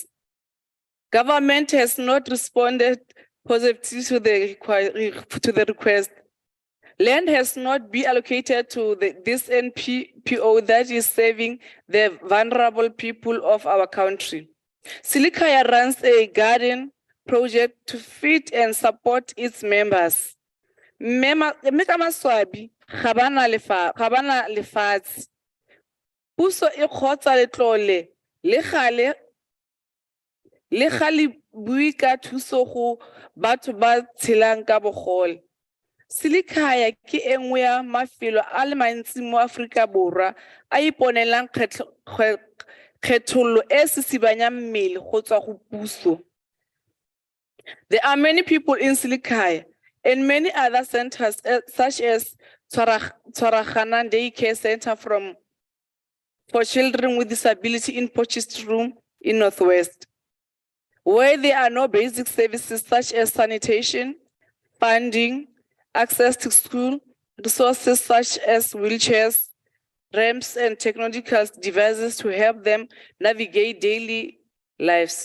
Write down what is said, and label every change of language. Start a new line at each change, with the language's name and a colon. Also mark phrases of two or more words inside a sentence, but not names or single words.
English: Government has not responded positively to the request. Land has not been allocated to this NPO that is serving the vulnerable people of our country. Silikaya runs a garden project to feed and support its members.
Tswana: Puso e kgotsa letlole le ga bui ka thuso go batho ba tshelang ka bogole. Silikaya ke engwe ya mafelo a le mantsi mo Afrika Borwa a iponelang kgethollo e sisibanyang mmele go tswa go puso.
English: There are many people in Silikaya and many other centers such as Twaragana Daycare Center for children with disability in Potchefstroom in Northwest, where there are no basic services such as sanitation, funding, access to school, resources such as wheelchairs, ramps, and technological devices to help them navigate daily lives.